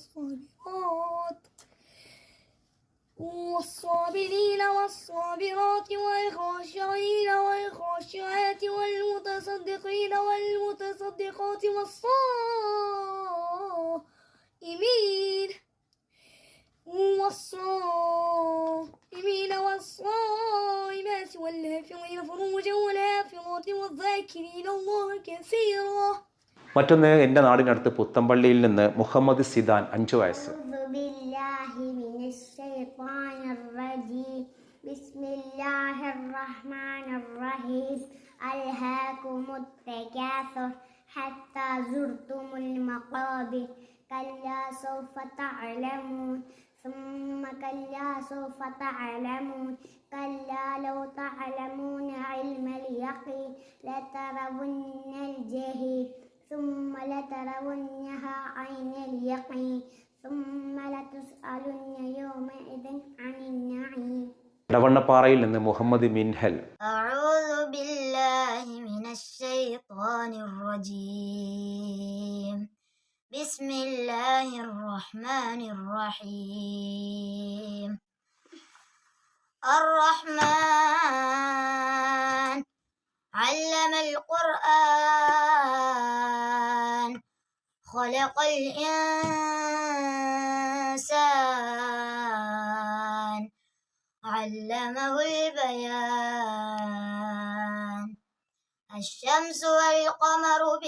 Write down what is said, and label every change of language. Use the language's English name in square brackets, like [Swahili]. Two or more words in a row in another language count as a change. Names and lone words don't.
[Arabic] والصابرين والصابرات والخاشعين والخاشعات والمتصدقين والمتصدقات والصائمين والصائمات والحافظين فروجا والحافظات والذاكرين الله كثيرا. [Malayalam] മറ്റൊന്ന് എൻ്റെ നാടിനടുത്ത് പുത്തമ്പള്ളിയിൽ നിന്ന് മുഹമ്മദ് സിദാൻ, 5 വയസ്സ്. [Arabic] بسم الله الرحمن الرحيم ألهاكم التكاثر حتى زرتم المقابر كلا سوف تعلمون ثم كلا سوف تعلمون كلا لو تعلمون علم اليقين لترون الجحيم ثم لترونها عين اليقين ثم لتسألن يومئذ عن النعيم. [Malayalam] ഇടവണ്ണപ്പാറയിൽ നിന്ന് മുഹമ്മദ് മിൻഹൽ. [Arabic] أعوذ بالله من الشيطان الرجيم بسم الله الرحمن الرحيم الرحمن علم القرآن خلق الإنسان علمه البيان الشمس والقمر